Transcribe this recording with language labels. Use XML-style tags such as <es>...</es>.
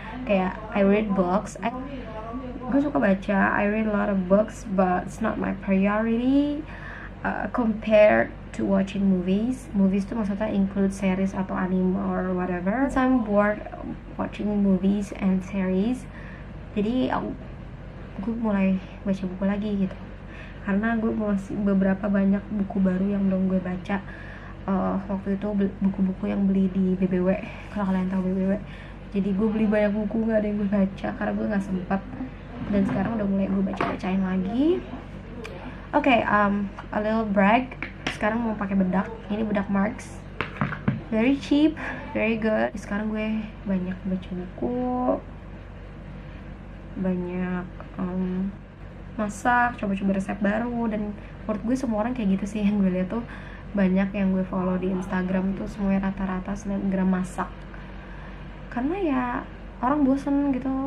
<en>Kayak I read books,</en> <id>gue suka baca,</id> <en>I read a lot of books, but it's not my priority compared to watching movies.</en> <id>Movies tuh maksudnya include series atau anime</id> <en>or whatever. So I'm bored watching movies and series,</en> <id>jadi gue mulai baca buku lagi gitu, karena gue masih beberapa banyak buku baru yang belum gue baca. Waktu itu buku-buku yang beli di BBW, kalau kalian tahu BBW. Jadi gue beli banyak buku, nggak ada yang gue baca karena gue nggak sempat, dan sekarang udah mulai gue bacain lagi. Oke,</id> <en>a little brag.</en> <id>Sekarang mau pakai bedak. Ini bedak</id> <en>Marks, very cheap, very good.</en> <id>Sekarang gue banyak baca buku, banyak masak, coba-coba resep baru. Dan menurut gue semua orang kayak gitu sih, yang gue lihat tuh banyak yang gue follow di Instagram tuh semuanya rata-rata snapgram masak, karena ya orang bosen gitu.</id>